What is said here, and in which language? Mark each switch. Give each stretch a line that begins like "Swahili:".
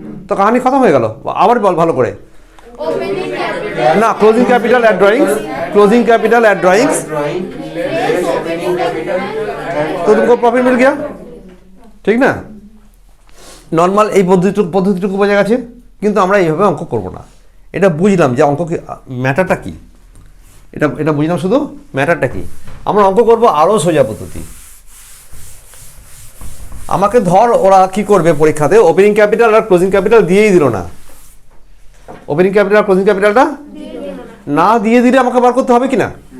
Bangla: তো কাহিনী খতম হয়ে গেল। আবার বল ভালো করে। না, closing capital at drawings
Hindi: closing capital eight drawings तो तुमको प्रॉफिट मिल गया,
Bangla: ঠিক না? নর্মাল এই পদ্ধতিটুকু বোঝা গেছে, কিন্তু আমরা এইভাবে অঙ্ক করব না। এটা বুঝলাম যে অঙ্ক ম্যাটারটা কি, এটা বুঝলাম শুধু ম্যাটারটা কি। আমরা অঙ্ক করব আরও সোজা পদ্ধতি। আমাকে ধর ওরা কি করবে পরীক্ষাতে, ওপেনিং ক্যাপিটাল আর ক্লোজিং ক্যাপিটাল দিয়েই দিল না, ওপেনিং ক্যাপিটাল আর ক্লোজিং ক্যাপিটালটা না দিয়ে দিলে আমাকে বার করতে হবে কি না?